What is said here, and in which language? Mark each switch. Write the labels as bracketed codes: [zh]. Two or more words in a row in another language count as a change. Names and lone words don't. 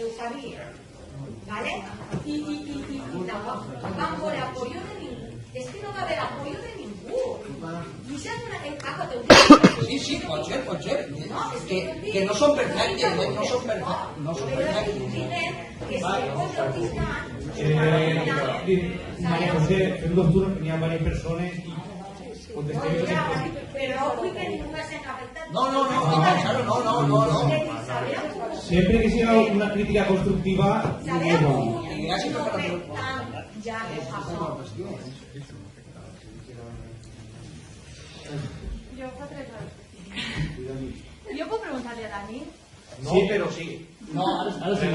[ca] I tampoc vam voler apoyo de ningú. És que no va haver apoyo de ningú. I això és una... Sí, pot ser. Que no són perfectes, no són perfectes. Que si fos el fiscal... [es] María José, [ca] fem dos turnos, [es] venían varias personas y contesté. [ca] Pero no vull que ningú va ser afectat. No. [es] Siempre que sea una crítica constructiva, [ca] s'hauria pogut no fer tant ja de favor. Jo fa 3 hores. Jo puc preguntar-li a Dani? No, però sí. No, ara sí.